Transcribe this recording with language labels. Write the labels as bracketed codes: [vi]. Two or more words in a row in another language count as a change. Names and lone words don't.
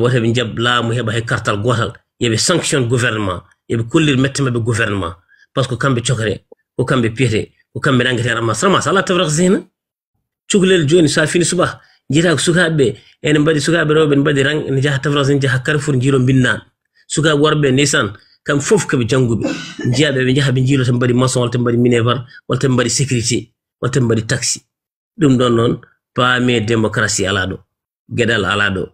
[ff] woto ɓe jab laamu heɓa hay kartal gotal yoɓe [fr] sanction gouvernement [ff] yoɓe kollir mette mabɓe gouvernement [fr] par ce que [ff] kamɓe cokre ko kamɓe piyete ko kamɓe nangete ramas ala tawrak zina cukalel joni sa fini suba jiita ko sukaɓe ene mbaɗi sukaɓe rewɓe ne mbaɗi rang ene jaha tawrak zina jaha Carrefour jiiro binnan sukaɓe worɓe ndeysan kam fof kaɓe jangguɓe jiyaɓe ɓe jaha ɓe jiilo to mbaɗi maçon walla to mbaɗi minévar walla to mbaɗi sécurité walla to mbaɗi taxi ɗum ɗon noon paame démocratie ala ɗo gueɗal ala ɗo